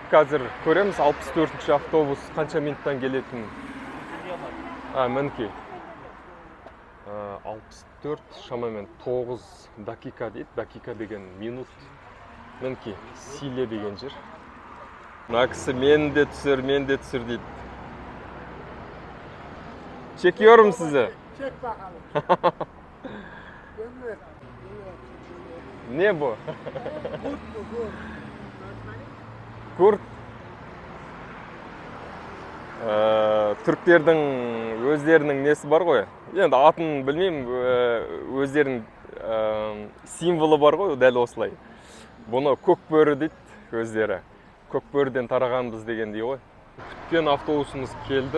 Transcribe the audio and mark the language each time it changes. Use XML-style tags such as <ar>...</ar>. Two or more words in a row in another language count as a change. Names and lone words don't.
<kk>Қазір көреміз 64-ші автобус қанша минуттан келетін. Мінекей. 64 шамамен 9 дакика дейді. Дакика деген минут. Мінекей, Силе деген жер. Мына кісі мен де түсір дейді.</kk> <tr>Çekiyorum sizi. Çek bakalım. Ne bu? Kurt bu, kurt. Kurt.</tr> <kk>Türklerдің өздерінің несі бар ғой. Енді атын білмеймін, өздерінің символы бар ғой, дәл осылай. Бұны көкбөрі дейді өздері. Көкбөріден тарағанбыз дегендей ғой. Күткен автобусымыз келді.</kk>